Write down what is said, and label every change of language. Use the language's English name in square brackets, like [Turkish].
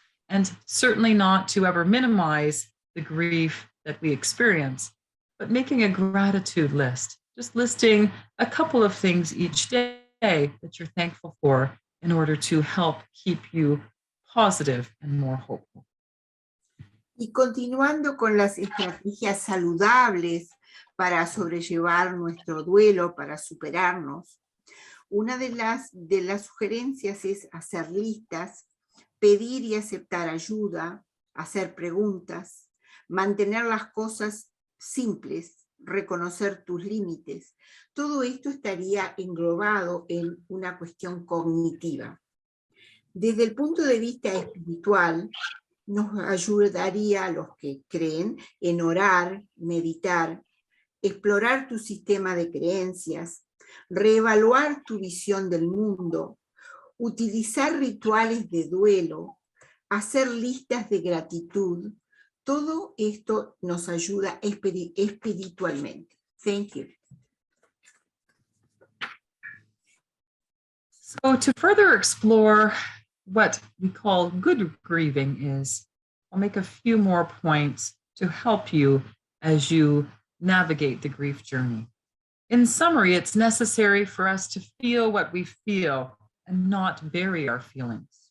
[English] And certainly not to ever minimize the grief that we experience, but making a gratitude list, just listing a couple of things each day that you're thankful for in order to help keep you positive and more hopeful. [Spanish] Y continuando con las estrategias saludables para sobrellevar nuestro duelo, para superarnos, una de las sugerencias es hacer listas, pedir y aceptar ayuda, hacer preguntas, mantener las cosas simples, reconocer tus límites. Todo esto estaría englobado en una cuestión cognitiva. Desde el punto de vista espiritual, nos ayudaría a los que creen en orar, meditar, explorar tu sistema de creencias, reevaluar tu visión del mundo, utilizar rituales de duelo, hacer listas de gratitud. Todo esto nos ayuda espiritualmente. [English] Thank you. So to further explore what we call good grieving is, I'll make a few more points to help you as you navigate the grief journey. In summary, it's necessary for us to feel what we feel and not bury our feelings.